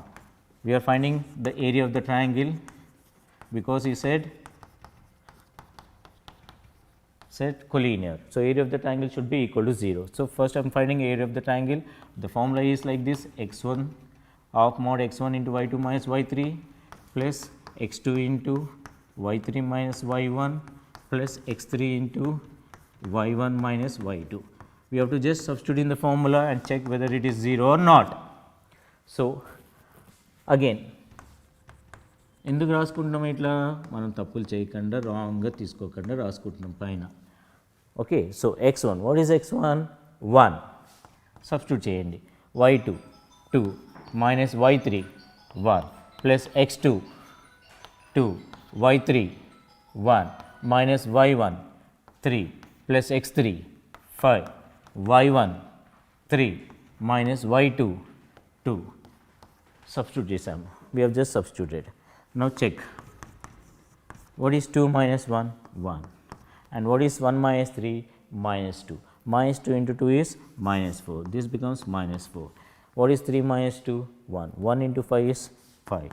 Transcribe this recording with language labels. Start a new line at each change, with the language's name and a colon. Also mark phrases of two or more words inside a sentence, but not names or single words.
English: We are finding the area of the triangle because he said collinear. So, area of the triangle should be equal to 0. So, first I am finding area of the triangle. The formula is like this: x1 of mod x1 into y2 minus y3 plus x2 into y3 minus y1 plus x3 into y1 minus y2. We have to just substitute in the formula and check whether it is 0 or not. So, again
Telugu: ఎందుకు రాసుకుంటున్నాం ఇట్లా? మనం తప్పులు చేయకుండా రాంగ్గా తీసుకోకుండా రాసుకుంటున్నాం పైన.
English: okay, so x1, what is x1? 1.
Telugu: సబ్స్టిట్యూట్ చేయండి.
English: y2 2 minus y3 1 plus x2 2 y3 1 minus y1 3 plus x3 5 y1 3 minus y2 2.
Telugu: Substitute చేసాము.
English: We have just substituted. Now check. What is 2 minus 1? 1. And what is 1 minus 3? Minus 2. Minus 2 into 2 is minus 4. This becomes minus 4. What is 3 minus 2? 1. 1 into 5 is 5.